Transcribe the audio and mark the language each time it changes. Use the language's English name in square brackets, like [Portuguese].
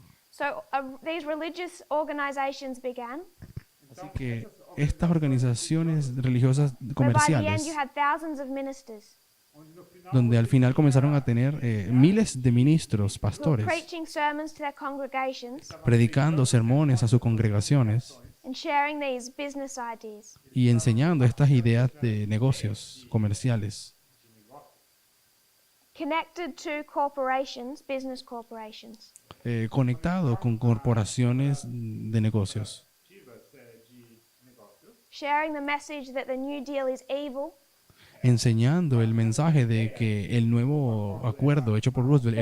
[English] So these religious organizations began, [Spanish] Así que estas organizaciones religiosas [English] but by the end [Spanish] comerciales, [English] you had thousands of ministers [Portuguese] Onde no final [Spanish] donde al final comenzaron a tener miles de ministros, [English] who were [Spanish] pastores, [English] preaching sermons to their congregations [Spanish] predicando sermones a sus congregaciones [English] and sharing these business ideas. [Spanish] y enseñando estas ideas de negocios comerciales, [English] Connected to corporations, business corporations. [Spanish] conectado con corporaciones de negocios, [Portuguese] ativas de negócios, [English] Sharing the message that the New Deal is evil, [Spanish] enseñando el mensaje de que el nuevo acuerdo hecho por Roosevelt